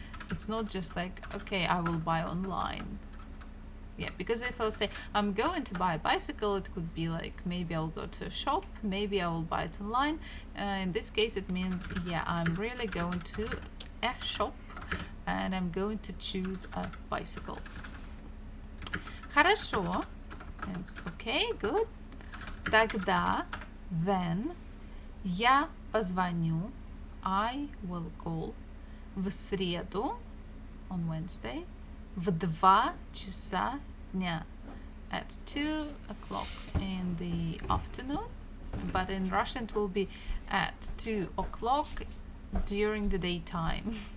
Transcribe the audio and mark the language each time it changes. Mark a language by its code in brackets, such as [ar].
[en] It's not just like, okay, I will buy online. Yeah, because if I'll say I'm going to buy a bicycle, it could be like maybe I'll go to a shop, maybe I will buy it online. In this case it means, yeah, I'm really going to a shop and I'm going to choose a bicycle. [ru] Хорошо. [en] It's okay, good. [ru] Тогда, [en] then, [ru] я позвоню, [en] I will call [ru] в среду, [en] on Wednesday, [ru] в 2 часа дня, [en] at 2 o'clock in the afternoon, but in Russian it will be at 2 o'clock during the daytime.